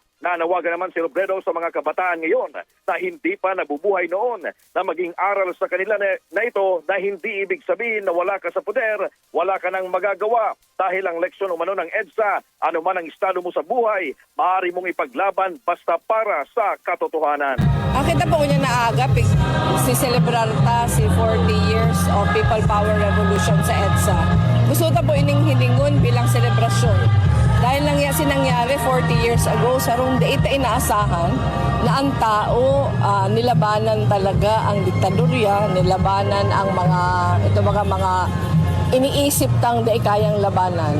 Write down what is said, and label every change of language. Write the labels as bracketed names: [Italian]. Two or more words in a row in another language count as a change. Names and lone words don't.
[Filipino] Nanawagan naman si Robredo sa mga kabataan ngayon na hindi pa nabubuhay noon na maging aral sa kanila na ito na hindi ibig sabihin na wala ka sa poder, wala ka nang magagawa. Dahil ang leksyon umano ng EDSA, ano man ang estado mo sa buhay, maaari mong ipaglaban basta para sa katotohanan. [Bikol] Kita po niya naagap, si-celebrar ta si 40 years of People Power Revolution sa EDSA. Gusto ta po ining hilingon bilang selebrasyon. Dahil lang sinangyari 40 years ago, sa rong date inaasahan na ang tao nilabanan talaga ang diktadurya, nilabanan ang mga iniisip tang di kayang labanan.